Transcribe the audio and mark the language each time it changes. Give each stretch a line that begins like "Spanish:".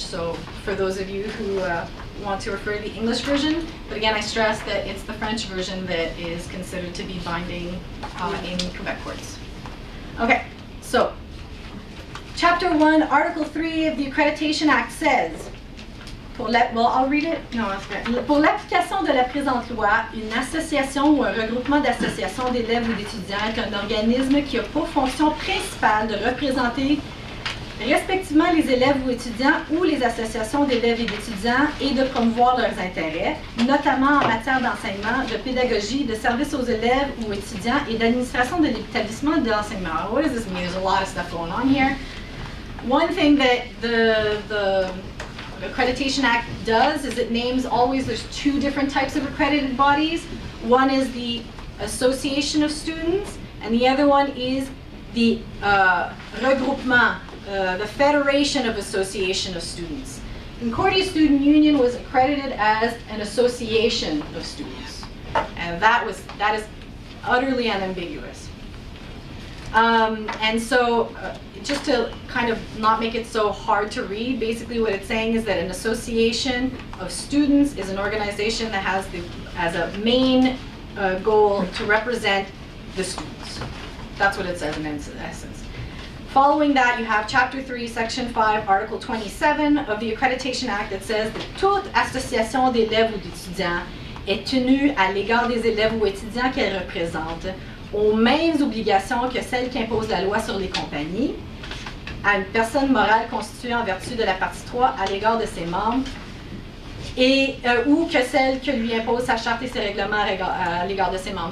English: So for those of you who want to refer to the English version, but again, I stress that it's the French version that is considered to be binding in Quebec courts. Okay, so Chapter 1, Article 3 of the Accreditation Act says, I'll read it.
French: No, pour l'application de la présente loi, une association ou un regroupement d'associations d'élèves ou d'étudiants est un organisme qui a pour fonction principale de représenter respectivement les élèves ou étudiants ou les associations d'élèves et d'étudiants et de promouvoir leurs intérêts, notamment en matière d'enseignement, de pédagogie, de service aux élèves ou étudiants et d'administration de l'établissement de l'enseignement.
English: What does this mean? There's a lot of stuff going on here. One thing that the Accreditation Act does is it names always, there's two different types of accredited bodies. One is the Association of Students, and the other one is the regroupement, the Federation of Association of Students. Concordia Student Union was accredited as an association of students, and that is utterly unambiguous. And so, just to kind of not make it so hard to read, basically what it's saying is that an association of students is an organization that has as a main goal to represent the students. That's what it says in essence. Following that, you have Chapter 3, Section 5, Article 27 of the Accreditation Act that says that
French: toute association d'élèves ou d'étudiants est tenue à l'égard des élèves ou étudiants qu'elle représente aux mêmes obligations que celles qu'impose la loi sur les compagnies, à une personne morale constituée en vertu de la partie 3 à l'égard de ses membres, et ou que celle que lui impose sa charte et ses règlements à l'égard de ses membres.